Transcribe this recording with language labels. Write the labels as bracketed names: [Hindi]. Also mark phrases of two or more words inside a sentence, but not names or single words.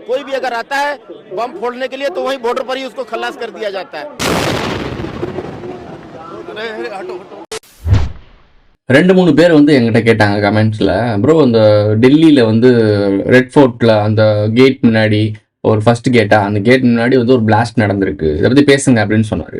[Hindi] कोई भी अगर आता है बम फोड़ने के लिए तो वही बॉर्डर पर ही उसको खलास कर दिया जाता है। [Tamil] ரெண்டு மூணு பேர் வந்து என்கிட்ட கேட்டாங்க கமெண்ட்ஸில், ப்ரோ இந்த டெல்லியில் வந்து ரெட் ஃபோர்ட்டில் அந்த கேட் முன்னாடி ஒரு ஃபர்ஸ்ட் கேட்டா அந்த கேட் முன்னாடி வந்து ஒரு பிளாஸ்ட் நடந்திருக்கு, இதை பற்றி பேசுங்க அப்படின்னு சொன்னார்.